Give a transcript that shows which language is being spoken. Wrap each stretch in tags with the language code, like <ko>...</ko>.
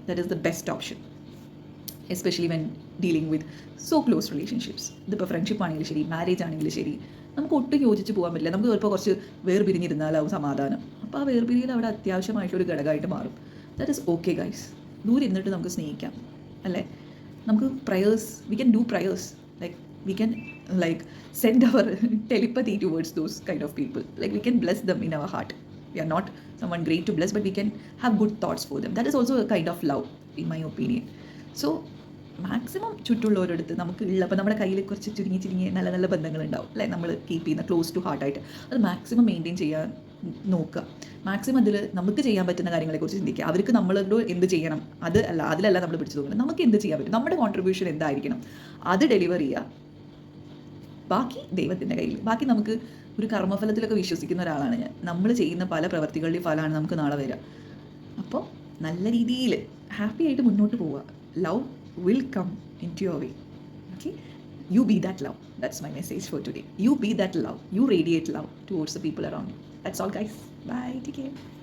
<en>That is the best option, especially when dealing with so close relationships.</en> <ml>ഇതിപ്പോൾ friendship ആണെങ്കിലും ശരി, marriage ആണെങ്കിലും ശരി, നമുക്ക് ഒട്ടും യോജിച്ച് പോകാൻ പറ്റില്ല. നമുക്ക് ചിലപ്പോൾ കുറച്ച് വേർപിരിഞ്ഞിരുന്നാലാവും സമാധാനം. അപ്പോൾ ആ വേർപിരിയൽ അവിടെ അത്യാവശ്യമായിട്ടൊരു ഘടകമായിട്ട് മാറും.</ml> <en>That is okay guys.</en> <ml>ദൂരെ ഇരുന്നിട്ട് നമുക്ക് സ്നേഹിക്കാം, അല്ലേ? നമുക്ക്</ml> <en>Prayers, we can do prayers, like we can like send our telepathy towards those kind of people. Like we can bless them in our heart. We are not someone great to bless, but we can have good thoughts for them. That is also a kind of love in my opinion.</en> <ml>So maximum ചുറ്റുള്ളവരടുത്ത് നമുക്ക് ഉള്ള, അപ്പോൾ നമ്മുടെ കയ്യിൽ കുറച്ച് ചുരുങ്ങി നല്ല നല്ല ബന്ധങ്ങളുണ്ടാവും, അല്ലേ? നമ്മൾ കീപ്പ് ചെയ്യുന്ന ക്ലോസ് ടു ഹാർട്ടായിട്ട് അത് മാക്സിമം മെയിൻറ്റെയിൻ ചെയ്യാൻ നോക്കുക. മാക്സിമം അതിൽ നമുക്ക് ചെയ്യാൻ പറ്റുന്ന കാര്യങ്ങളെക്കുറിച്ച് ചിന്തിക്കുക. അവർക്ക് നമ്മളോട് എന്ത് ചെയ്യണം അതിലല്ല നമ്മൾ പിടിച്ചു തോന്നുന്നത്. നമുക്ക് എന്ത് ചെയ്യാൻ പറ്റും, നമ്മുടെ കോൺട്രിബ്യൂഷൻ എന്തായിരിക്കണം അത് ഡെലിവർ ചെയ്യുക. ബാക്കി ദൈവത്തിൻ്റെ കയ്യിൽ. ബാക്കി നമുക്ക് ഒരു കർമ്മഫലത്തിലൊക്കെ വിശ്വസിക്കുന്ന ഒരാളാണ് ഞാൻ. നമ്മൾ ചെയ്യുന്ന പല പ്രവർത്തികളുടെയും ഫലമാണ് നമുക്ക് നാളെ വരിക. അപ്പോൾ നല്ല രീതിയിൽ ഹാപ്പി ആയിട്ട് മുന്നോട്ട് പോവുക.</ml> <en>Love will come into your way. Okay, you be that love. That's my message for today. You be that love. You radiate love towards the people around you. That's all guys. Bye, take care.</en>